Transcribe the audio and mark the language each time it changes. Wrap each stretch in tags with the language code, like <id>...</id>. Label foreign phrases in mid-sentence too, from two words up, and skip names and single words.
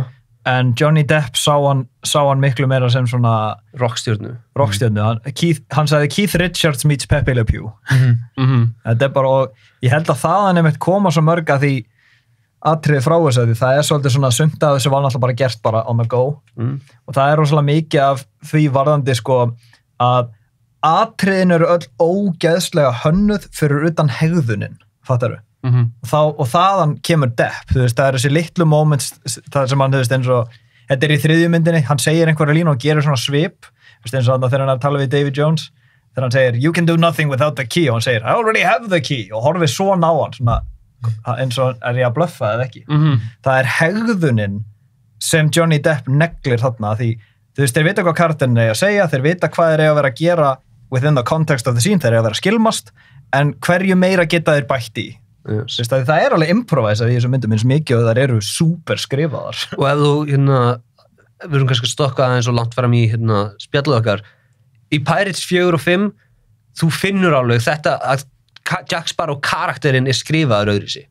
<is>En Johnny Depp sá hann miklu meira sem svona rockstjörnu. Hann sagði Keith Richards meets Pepe Le Pew. Þetta er bara, og ég held að þaðan einmitt koma svo mörg að því atriði frá þessu, því það er svolítið svona sumt að þessu var náttúrulega bara gert bara</is> <en>on the go.</en> <is>Og það er rosalega mikið af því varðandi sko að atriðin eru öll ógeðslega hönnuð fyrir utan hegðunin, fattaru? Og þaðan kemur Depp, þú veist, það er þessi litlu moments, það sem hann, þú veist, eins og þetta er í þriðju myndinni, hann segir einhverja línu og gerir svona svip, þú veist, eins og þegar hann er að tala við Davy Jones, þegar hann segir</is> <en>you can do nothing without the key, og hann segir I already have the key,</en> <is>og horfið svona á hann svona, eins og er ég að bluffa eða ekki. Það er hegðunin sem Johnny Depp neglir þarna, því, þú veist, þeir vita hvað karakterinn er að segja, þeir vita hvað þeir eiga að vera að gera</is> <en>within the context of the scene,</en> <is>þeir eiga að vera að skilmast, en hverju meira geta þeir bætt í?</is> <en>Yes.</en> <is>Það er alveg improvisað í þessum myndum eins mikið og það eru super skrifaðar. Og ef þú, við erum kannski að stokka aðeins og langt fram í spjalluð okkar, í Pirates 4 og 5, þú finnur alveg þetta að Jack Sparrow karakterinn er skrifaður öðru sig.</is>